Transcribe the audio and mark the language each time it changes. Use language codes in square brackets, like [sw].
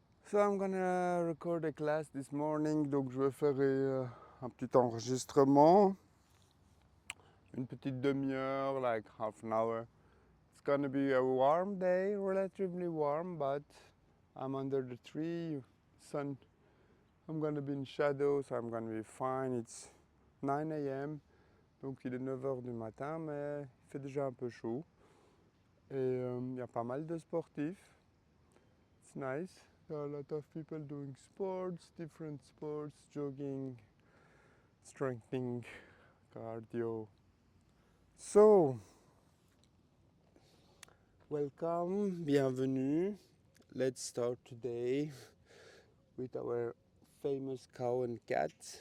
[en] So I'm gonna record a class this morning. [fr] Donc je vais faire un petit enregistrement, une petite demi-heure, [en] like half an hour. It's gonna be a warm day, relatively warm, but I'm under the tree, sun. I'm gonna be in shadow, so I'm gonna be fine. It's 9 a.m. [fr] Donc il est 9 heures du matin, mais il fait déjà un peu chaud. Et il y a pas mal de sportifs. [en] It's nice. There are a lot of people doing sports, different sports, jogging, strengthening, cardio. So, welcome, bienvenue. Let's start today with our famous cow and cat.